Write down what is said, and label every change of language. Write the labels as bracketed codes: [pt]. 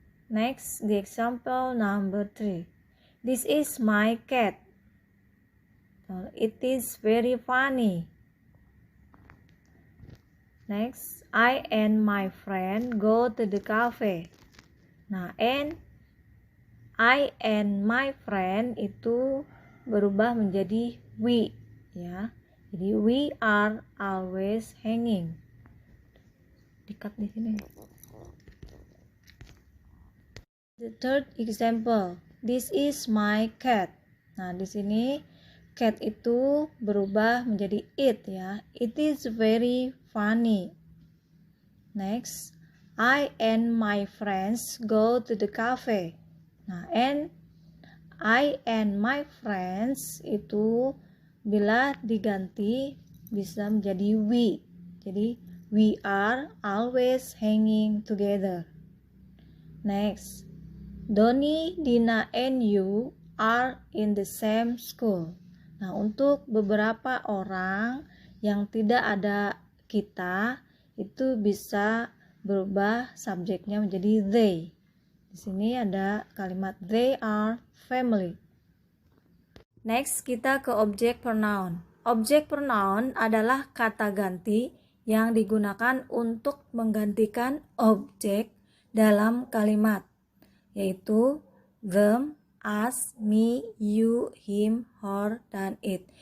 [en] Next, the example number 3. This is my cat. It is very funny. Next, I and my friend go to the cafe. [id] Nah, [en] and I and my friend [id] itu berubah menjadi [en] we, [id] ya. Jadi [en] we are always hanging. [id] Dikat di sini. [en] The third example, this is my cat. [id] Nah, di sini [en] cat [id] itu berubah menjadi [en] it, [id] ya. [en] It is very funny. Next, I and my friends go to the cafe. [id] Nah, [en] and I and my friends [id] itu bila diganti bisa menjadi [en] we. [id] Jadi, [en] we are always hanging together. Next, Donnie, Dina, and you are in the same school. [id] Nah, untuk beberapa orang yang tidak ada kita, itu bisa berubah subjeknya menjadi [en] they. [id] Di sini ada kalimat [en] they are family. [id] Next, kita ke objek pronoun. Objek pronoun adalah kata ganti yang digunakan untuk menggantikan objek dalam kalimat, yaitu [en] them, us, me, you, him, her, [id] dan [en] it.